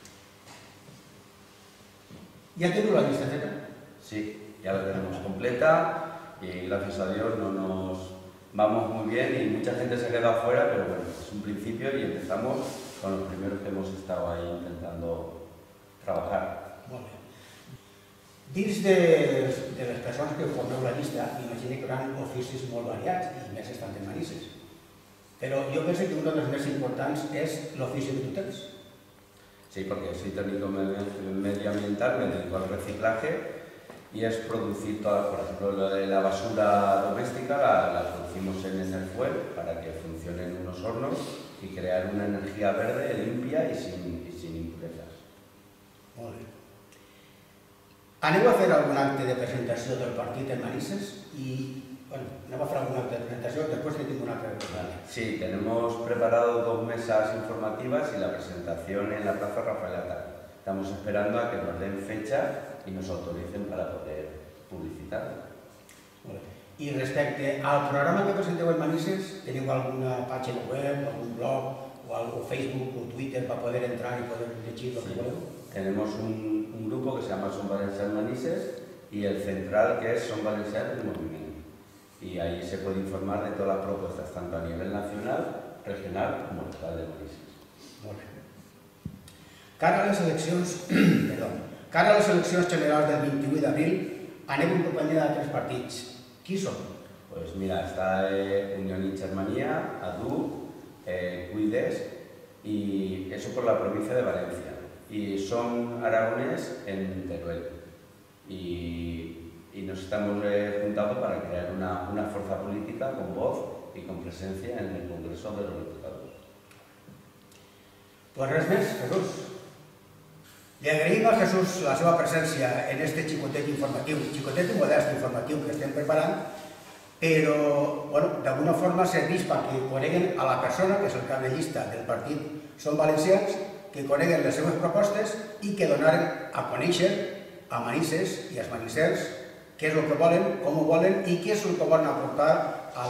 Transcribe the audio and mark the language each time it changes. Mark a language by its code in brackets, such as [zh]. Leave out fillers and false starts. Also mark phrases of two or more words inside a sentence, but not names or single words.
[es] ¿Ya tengo la lista feta? Sí, ya la tenemos completa y gracias a Dios nos vamos muy bien y mucha gente se ha quedado afuera, pero bueno, es un principio y empezamos con los primeros que hemos estado ahí intentando trabajar. [ca] Molt bé. Dins de les persones que formeu la llista, m'imagino que hi haurà oficis molt variats i més estan en Manises. Però jo penso que un dels més importants és l'ofici que tu tens. [es] Sí, porque soy técnico medioambiental, me dedico al reciclaje y es producir toda, por ejemplo, la basura doméstica la producimos en Enerfuel para que funcionen unos hornos y crear una energía verde, limpia y sin impurezas. [ca] Molt bé. Aneu a fer algun acte de presentació del partit en Manises i anem a fer algun acte de presentació, [es] después te tengo una pregunta. Sí, tenemos preparado 2 mesas informativas y la presentación en la Plaza Rafael Atar. Estamos esperando a que nos den fecha y nos autoricen para poder publicitar. [ca] I respecte al programa que presenteu en Manises, teniu alguna pàgina web, algun blog o Facebook o Twitter [es] para poder entrar y poder [ca] llegir lo que voleu? [es] Tenemos un grupo que se llama Son Valencians Manises y el central que es Son Valencians del Movimiento. Y ahí se puede informar de todas las propuestas, tanto a nivel nacional, regional como local de Manises. [ca] Molt bé. Cara a les eleccions generals del 21 d'abril, aneu en companyia d'altres partits. Qui són? [es] Pues mira, está Unión y Germanía, ADU, Cuides y eso por la provincia de Valencia. Y Son Aragonés en Teruel. Y nos estamos juntando para crear una fuerza política con voz y con presencia en el Congreso de los Diputados. [ca] Pues res més, Jesús. Li agraïm a Jesús la seva presència en este xicotet informatiu, xicotet i modest informatiu que estem preparant, però d'alguna forma serveix perquè coneguen a la persona, que és el cap de llista del partit Som Valencians, que coneguen les seves propostes i que donaren a conèixer a Manises i als manisers què és el que volen, com ho volen i què és el que volen aportar